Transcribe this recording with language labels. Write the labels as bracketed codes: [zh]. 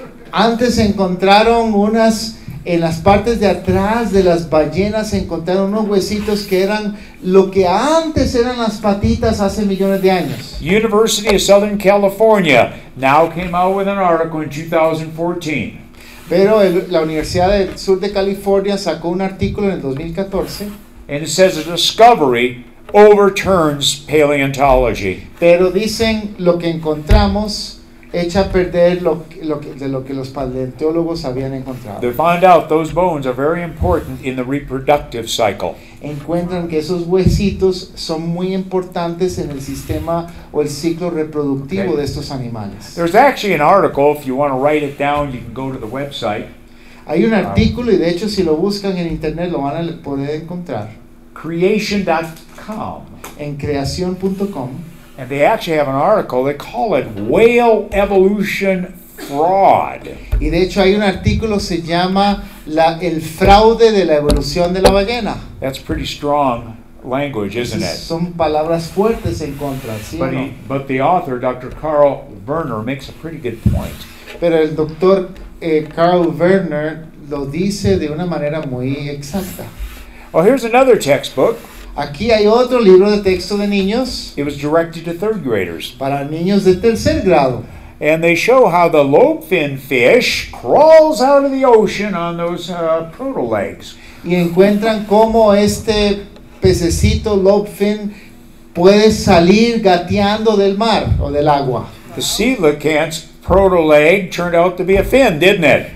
[es] Antes encontraron en las partes de atrás de las ballenas, encontraron unos huesitos que eran lo que antes eran las patitas hace millones de años. [en] University of Southern California now came out with an article in 2014. [es] Pero la Universidad del Sur de California sacó un artículo en el 2014, [en] And it says the discovery overturns paleontology. [es] pero dicen lo que encontramos echa a perder de lo que los paleontólogos habían encontrado. [en] They found out those bones are very important in the reproductive cycle. [es] Encuentran que esos huesitos son muy importantes en el sistema o el ciclo reproductivo [en] Okay. [es] de estos animales. [en] There's actually an article, if you want to write it down, you can go to the website, [es] Hay un artículo y de hecho si lo buscan en internet lo van a poder encontrar [en] creation.com. [es] en creación.com. [en] And they actually have an article, they call it Whale Evolution Fraud. [es] Y de hecho hay un artículo se llama el fraude de la evolución de la ballena. [en] That's pretty strong language, isn't it? [es] Son palabras fuertes en contra, ¿sí o no? [en] But the author, Dr. Carl Werner, makes a pretty good point. [es] Pero el doctor Carl Werner lo dice de una manera muy exacta. [en] Well, here's another textbook. [es] Aquí hay otro libro de texto de niños [en] It was directed to third graders. [es] para niños de tercer grado. [en] And they show how the lobefin fish crawls out of the ocean on those proto-legs. [es] Y encuentran cómo este pececito lobfin puede salir gateando del mar o del agua. [en] The coelacanth's proto-leg turned out to be a fin, didn't it?